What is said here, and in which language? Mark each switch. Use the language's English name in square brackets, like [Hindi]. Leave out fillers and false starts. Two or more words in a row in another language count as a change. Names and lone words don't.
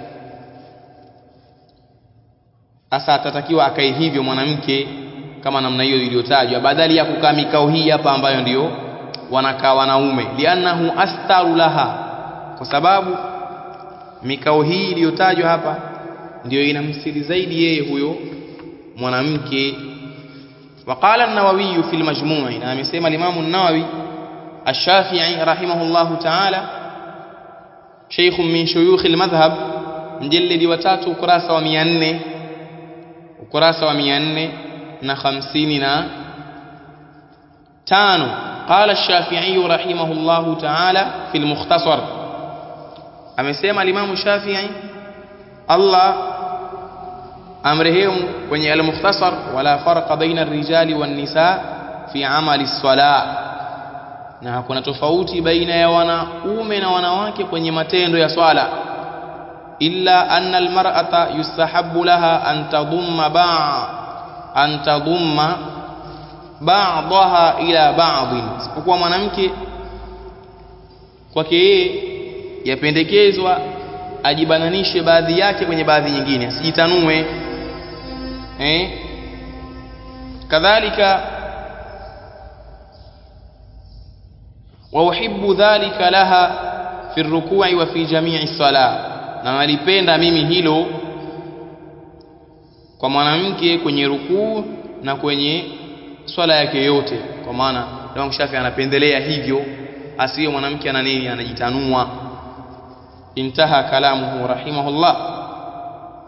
[Swahili] Sasa atatakiwa akae hivyo mwanamke kama namna hiyo iliyotajwa, badali ya kukaa mikao hii hapa ambayo ndio wanakaa wanaume. [Arabic] لأنه أستر لها, [Swahili] kwa sababu mikao hii iliyotajwa hapa ndio inamsiri zaidi yeye huyo mwanamke. [Arabic] وقال النووي في المجموع', [Swahili] na amesema Imam an-Nawawi ash-Shafi'i [Arabic] رحمه الله تعالى, شيخ من شيوخ المذهب, [Swahili] mjallidi wa 3 ukurasa wa 455. [Arabic] قال الشافعي رحمه الله تعالى في المختصر, [Swahili] amesema al-Imam Shafi'i Allah amrehemu kwenye al-Mukhtasar, [Arabic] ولا فرق بين الرجال والنساء في أعمال الصلاة, [Swahili] na hakuna tofauti baina ya wanaume na wanawake kwenye matendo ya swala. [Arabic] إلا أن المرأة يستحب لها أن تضم بعضها إلى بعض, [Swahili] isipokuwa mwanamke kwake yeye yapendekezwa ajibananishe baadhi yake kwenye baadhi nyingine, asijitanue. [Arabic] كذلك وأحب ذلك لها في الركوع وفي جميع الصلاة, [Swahili] na nalipenda mimi hilo kwa mwanamke kwenye rukuu na kwenye swala yake yote, kwa maana Imam Shafi anapendelea hivyo, asiwe mwanamke anajitanua. [Arabic] انتهى كلامه رحمه الله.